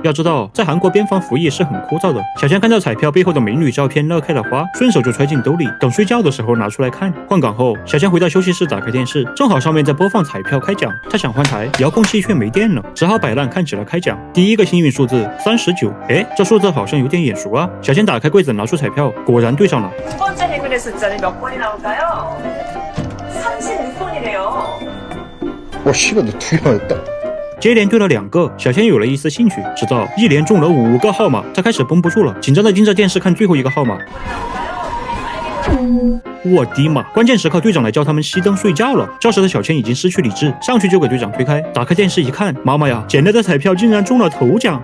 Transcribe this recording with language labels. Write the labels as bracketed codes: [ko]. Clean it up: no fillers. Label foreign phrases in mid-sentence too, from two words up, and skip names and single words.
[zh] 要知道，在韩国边防服役是很枯燥的。小千看到彩票背后的美女照片，乐开了花，顺手就揣进兜里，等睡觉的时候拿出来看。换岗后，小千回到休息室，打开电视，正好上面在播放彩票开奖。他想换台，遥控器却没电了，只好摆烂看起了開獎。第一个幸运数字39，这数字好像有点眼熟啊。小千打开柜子，拿出彩票，果然对上了。 [ko] 두 번째 행운의 숫자는 몇 번이 나올까요? 36번이래요. 我씨발 너 두 개만 했다. [zh] 接连对了2个，小千有了一丝兴趣，直到一连中了5个号码，他开始绷不住了，紧张的盯着电视看最后一个号码。我的妈！关键时刻，队长来叫他们熄灯睡觉了。这时的小千已经失去理智，上去就给队长推开。打开电视一看，妈妈呀，捡来的彩票竟然中了头奖！